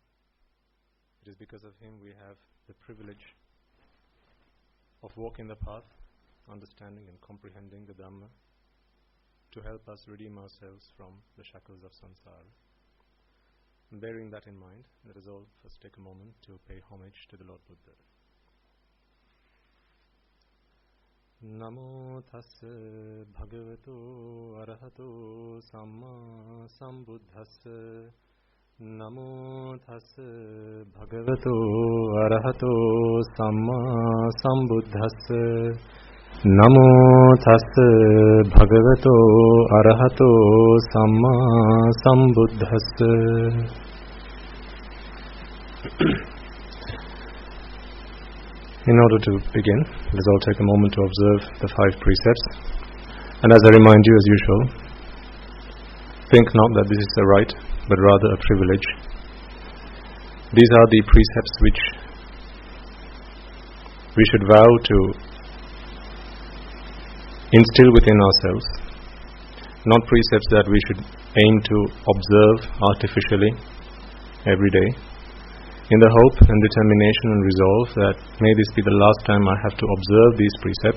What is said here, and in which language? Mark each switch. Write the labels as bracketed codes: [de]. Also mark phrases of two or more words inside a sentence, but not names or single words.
[en] It is because of Him we have the privilege of walking the path, understanding and comprehending the Dhamma to help us redeem ourselves from the shackles of samsara. And bearing that in mind, let us all first take a moment to pay homage to the Lord Buddha. [pi] Namo tassa bhagavato arahato samma sambuddhassa. Namo tassa bhagavato arahato samma sambuddhassa. Namo tassa bhagavato arahato samma sambuddhassa. [en] In order to begin, let's all take a moment to observe the 5 precepts. And as I remind you, as usual, think not that this is a right, but rather a privilege. These are the precepts which we should vow to instill within ourselves, not precepts that we should aim to observe artificially every day, in the hope and determination and resolve that may this be the last time I have to observe these precepts.